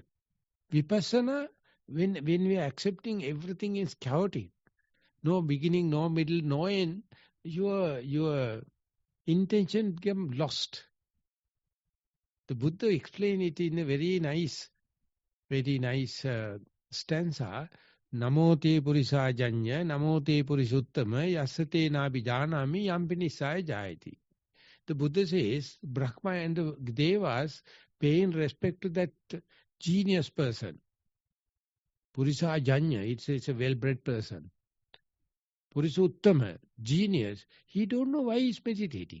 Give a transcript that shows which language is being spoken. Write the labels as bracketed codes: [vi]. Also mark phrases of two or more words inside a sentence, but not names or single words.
[en] Vipassana, when we are accepting everything is chaotic, no beginning, no middle, no end, your intention become lost. The Buddha explained it in a very nice stanza. [pi] Namo te purisa janya, namo te purisuttama, yasate nabi janami, yampinisaya jayati. [en] The Buddha says, Brahma and the Devas paying respect to that genius person. [pi] Purisa janya, [en] it's a well-bred person. Purisuttama, genius, he don't know why he's meditating.